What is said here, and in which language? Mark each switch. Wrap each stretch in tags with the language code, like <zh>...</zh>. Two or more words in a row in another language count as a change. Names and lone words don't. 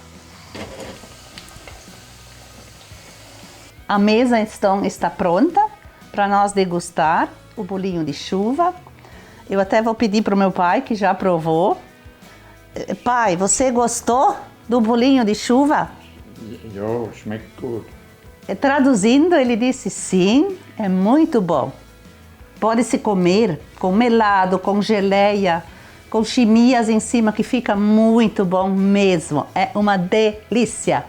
<pt>A mesa então está pronta para nós degustar o bolinho de chuva. Eu até vou pedir para o meu pai, que já provou. Pai, você gostou do bolinho de chuva?</pt> <de>Ja, schmeckt gut.</de> <pt>Traduzindo, ele disse sim, é muito bom. Pode se comer com melado, com geleia, com chimias em cima, que fica muito bom mesmo. É uma delícia.</pt>